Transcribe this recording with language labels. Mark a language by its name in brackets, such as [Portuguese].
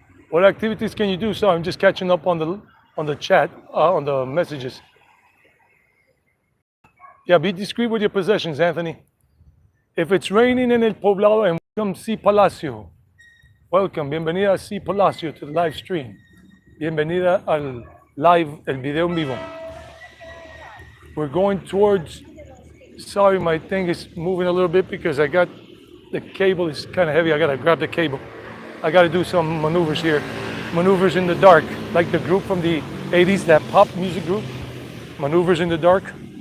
[English] What activities can you do? So I'm just catching up on the chat, on the messages. Yeah, be discreet with your possessions, Anthony. If it's raining in El Poblado, and welcome C. Palacio. Welcome, bienvenida C. Palacio to the live stream. [Spanish] Bienvenida al live, el video en vivo. [English] We're going towards, sorry, my thing is moving a little bit because I got, the cable is kind of heavy. I gotta grab the cable. I gotta do some maneuvers here. Maneuvers in the dark, like the group from the 80s, that pop music group. Maneuvers in the dark.